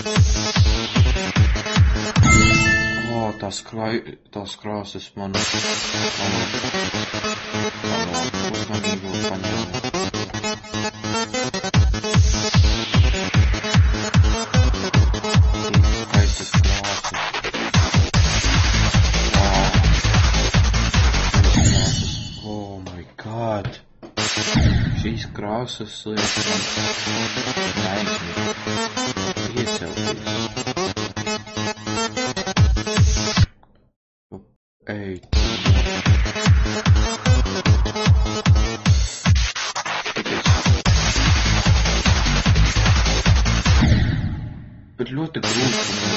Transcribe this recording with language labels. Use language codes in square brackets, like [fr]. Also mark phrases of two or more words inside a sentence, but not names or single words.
[lv] Tās krāsas man uzmanību paņēma. Skaistas krāsas. Wow. [en] Oh my god. [lv] Šīs krāsas liek man aizmirst. Iecelties. Ej. Bet ļoti grūti.